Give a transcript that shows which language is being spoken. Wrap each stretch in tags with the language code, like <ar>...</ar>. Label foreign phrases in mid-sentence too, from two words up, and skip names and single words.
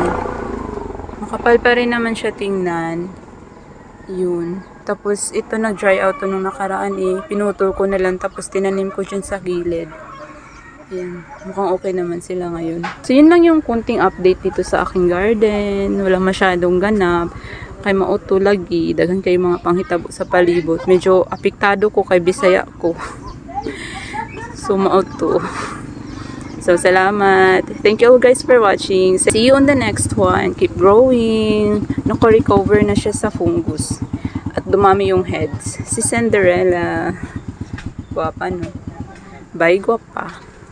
<tl>Makapal pa rin naman siya tingnan. Yun. Tapos, ito nag-dry out nung nakaraan pinutol ko na lang. Tapos, tinanim ko dyan sa gilid. Ayan. Mukhang okay naman sila ngayon. So, yun lang yung kunting update dito sa aking garden. Walang masyadong ganap.</tl> <ceb>Kay mauto lagi. Dagan kayo mga panghitabo sa palibot. Medyo apektado ko kay Bisaya ko. So, mauto. So, salamat.</ceb> <en>Thank you all guys for watching. See you on the next one. Keep growing.</en> <tl>Nako-recover na siya sa fungus. At dumami yung heads. Si Cinderella. Guwapa, no? Bye, guwapa.</tl>